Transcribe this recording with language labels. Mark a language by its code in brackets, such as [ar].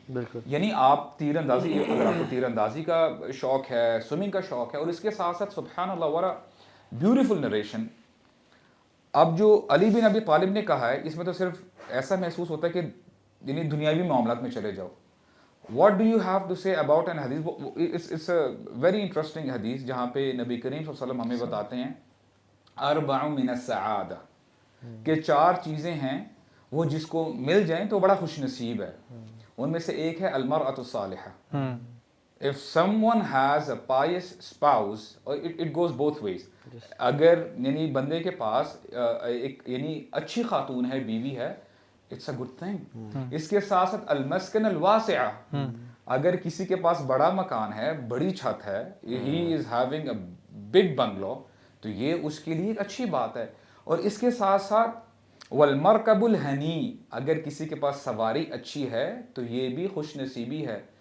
[ur] بالکل. یعنی آپ تیر اندازی, اگر آپ کو تیر اندازی کا شوق ہے, سوئمنگ کا شوق ہے, اور اس کے ساتھ ساتھ سبحان اللہ [en] What a beautiful narration. [ur] اب جو علی بن ابی طالب نے کہا ہے اس میں تو صرف ایسا محسوس ہوتا ہے کہ یعنی دنیاوی معاملات میں چلے جاؤ. [en] What do you have to say about an hadith? It's a very interesting hadith [ur] جہاں پہ نبی کریم صلی اللہ علیہ وسلم ہمیں بتاتے ہیں [ar] اربع من السعادہ, [ur] کہ 4 چیزیں ہیں وہ جس کو مل جائیں تو بڑا خوش نصیب ہے. ان میں سے ایک ہے [ar] المرأة الصالحہ. [en] If someone has a pious spouse, or it goes both ways, [ur] اگر یعنی بندے کے پاس ایک یعنی اچھی خاتون ہے, بیوی ہے, [en] it's a good thing. [ur] اس کے ساتھ ساتھ [ar] المسکن الواسعہ, [ur] اگر کسی کے پاس بڑا مکان ہے, بڑی چھت ہے, [en] he is having a big bungalow, [ur] تو یہ اس کے لیے ایک اچھی بات ہے. اور اس کے ساتھ ساتھ [ar] والمرکب الحنی, [ur] اگر کسی کے پاس سواری اچھی ہے تو یہ بھی خوش نصیبی ہے.